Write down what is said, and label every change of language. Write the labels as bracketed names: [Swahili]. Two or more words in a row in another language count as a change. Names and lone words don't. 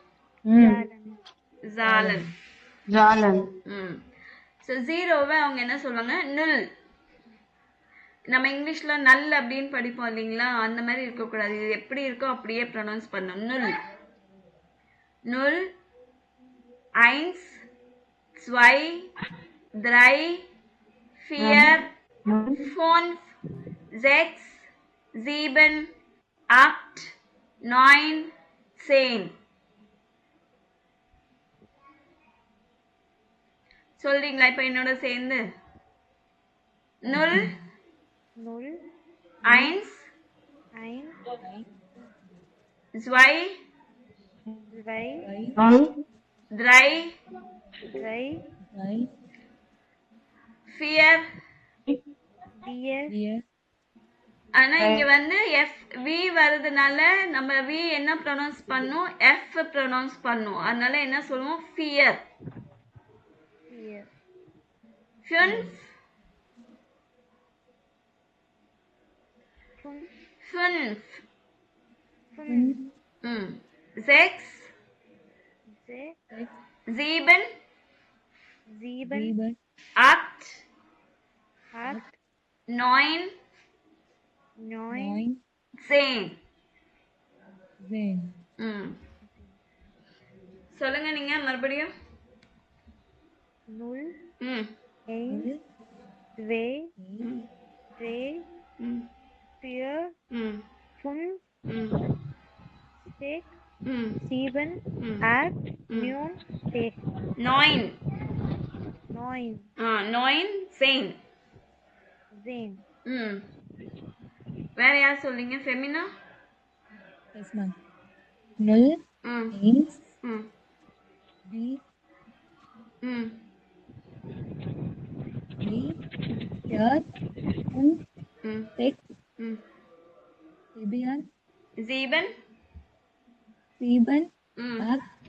[Tamil] ஜாலன். ஜாலன். ஸோ ஜீரோவை அவங்க என்ன சொல்லுவாங்க? நுல். நம்ம இங்கிலீஷ்ல நல் அப்படின்னு படிப்போம் இல்லைங்களா? அந்த மாதிரி இருக்கக்கூடாது. இது எப்படி இருக்கோ அப்படியே ப்ரொனவுன்ஸ் பண்ணும். [German] Null. Null. eins, zwei, drei, vier, fünf, sechs, sieben, acht, neun, 10. [Tamil] சொல்றீங்களா இப்ப என்னோட சேர்ந்து? நுல். நுல். [German] eins, zwei, drei, drei, vier. vier. [Tamil] ஆனா இங்க வந்து எஃப் வி வருதுனால நம்ம வி என்ன ப்ரொனவுன்ஸ் பண்ணும்? எஃப் ப்ரொனவுன்ஸ் பண்ணும். அதனால என்ன சொல்லுவோம்? ஃபியர். [German] fünf, fünf, sechs, sieben, acht, neun, 10. [Tamil] சொல்லுங்க நீங்க மறுபடியும். நுல். [German] eins, zwei, drei, vier, fünf, sechs, sieben, acht, neun, 10. 9. 9, 10. [Tamil] வேற யார் சொல்றீங்க? ஃபெமினா? [English] Yes ma'am. நுல். [German] eins, zwei, drei, vier, fünf, sechs, sieben, acht,